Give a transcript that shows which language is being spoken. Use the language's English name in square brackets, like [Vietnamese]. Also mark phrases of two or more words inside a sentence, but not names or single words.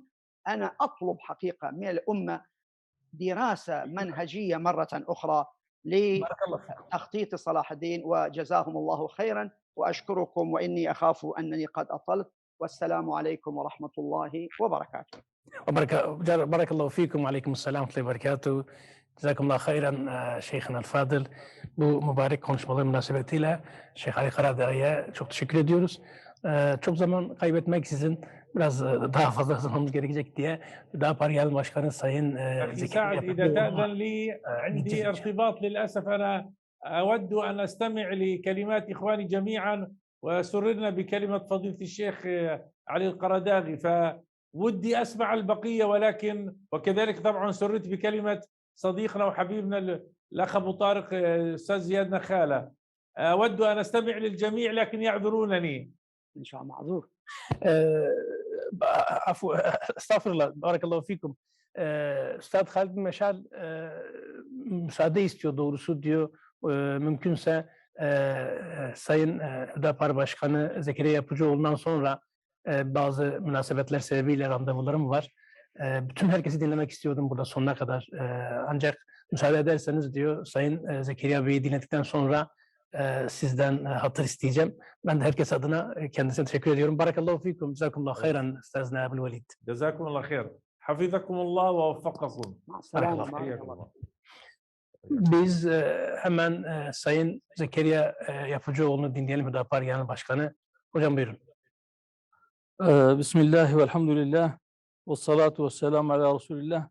[Arabic] أنا أطلب حقيقة من الأمة دراسة منهجية مرة أخرى لتخطيط صلاح الدين، وجزاهم الله خيرا، وأشكركم وإني أخاف أنني قد أطلت، والسلام عليكم ورحمة الله وبركاته. بارك الله فيكم وعليكم السلام ورحمة الله وبركاته. جزاكم الله خيرا شيخنا Fadıl. [Turkish] Bu mübarek konuşmalar münasebetiyle Şeyh Ali Karadağ'a çok teşekkür ediyoruz. Çok zaman kaybetmeksizin biraz daha fazla zamanımız gerekecek diye Hüdapar Genel Başkanı Sayın [Arabic] سعد إذا تأذن لي عندي ارتباط للأسف أنا أود أن أستمع لكلمات إخواني جميعا وسررنا بكلمة فضيلة الشيخ علي القرداغي، فودي أسمع البقية، ولكن وكذلك طبعا سررت بكلمة صديقنا وحبيبنا الأخ أبو طارق أستاذ زياد نخالة. أود أن أستمع للجميع لكن يعذرونني. إن شاء الله معذور. عفوا استغفر الله بارك الله فيكم. [Turkish] Üstad Halid bin Meşal müsaade istiyor doğrusu, diyor mümkünse Sayın Hüdapar Başkanı Zekeriya Yapıcıoğlu'ndan sonra bazı münasebetler sebebiyle randevularım var. Bütün herkesi dinlemek istiyordum burada sonuna kadar. Ancak müsaade ederseniz diyor Sayın Zekeriya Bey'i dinledikten sonra sizden hatır isteyeceğim. Ben de herkes adına kendisine teşekkür ediyorum. [Arabic] بارك الله فيكم. جزاكم الله خيرا أستاذنا Abdülvelid. جزاكم الله خير. حفظكم الله ووفقكم. [Turkish] Biz hemen Sayın Zekeriya Yapıcıoğlu'nu dinleyelim, Hüdapar Genel Başkanı. Hocam buyurun. [Arabic] بسم الله والحمد لله والصلاة والسلام على رسول الله.